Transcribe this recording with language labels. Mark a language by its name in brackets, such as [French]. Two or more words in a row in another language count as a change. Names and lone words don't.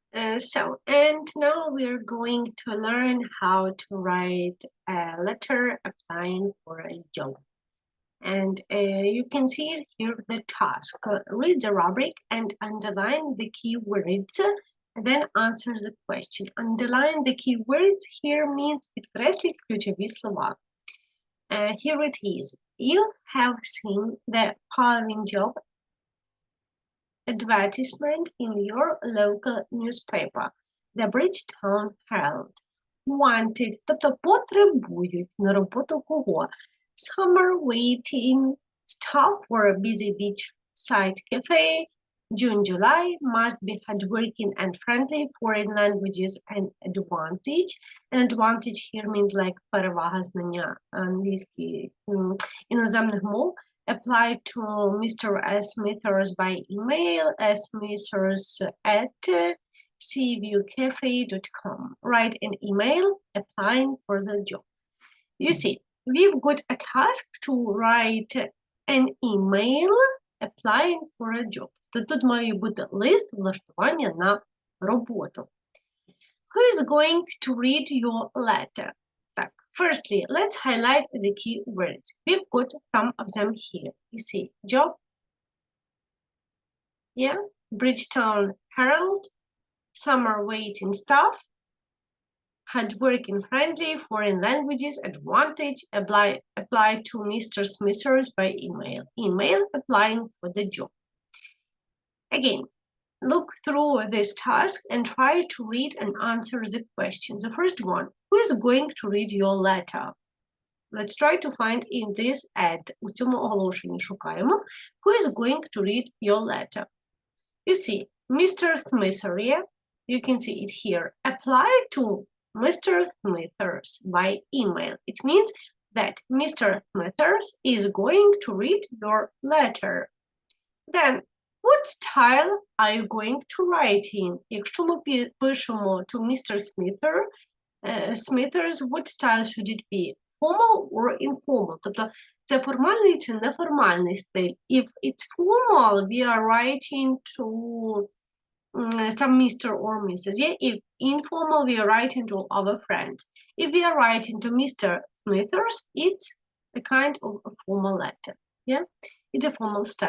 [English] And now we're going to learn how to write a letter applying for a job. And you can see here the task. Read the rubric and underline the keywords, then answer the question. Underline the keywords here means [Ukrainian] підкресліть ключові слова. [English] Here it is. You have seen the following job advertisement in your local newspaper, the Bridgetown Herald. Wanted, [Ukrainian] тобто потребують на роботу кого? [English] Summer waiting staff for a busy beachside cafe. June, July must be hardworking and friendly, foreign languages and advantage. And advantage here means like [Ukrainian] перевага знання англійської іноземних мов. [English] Apply to Mr. S. Smithers by email, smithers@cvucafe.com. Write an email applying for the job. You see, we've got a task to write an email applying for a job. [Ukrainian] То тут має бути лист влаштування на роботу. [English] Who is going to read your letter? Так, firstly, let's highlight the key words. We've got some of them here. You see, job, yeah, Bridgetown Herald, summer waiting staff, hardworking, friendly, foreign languages, advantage, apply to Mr. Smithers by email. Email applying for the job. Again, look through this task and try to read and answer the questions. The first one, who is going to read your letter? Let's try to find in this ad. [Ukrainian] У цьому оголошенні шукаємо. [English] Who is going to read your letter? You see, Mr. Smithers, you can see it here. Apply to Mr. Smithers by email. It means that Mr. Smithers is going to read your letter. Then, what style are you going to write in? [Ukrainian] Якщо ми пишемо to Mr. [English] Smithers, what style should it be? Formal or informal? [Ukrainian] Тобто, це формальний чи неформальний стиль? [English] If it's formal, we are writing to some Mr. or Mrs. Yeah? If informal, we are writing to our friend. If we are writing to Mr. Smithers, it's a kind of a formal letter. Yeah? It's a formal style.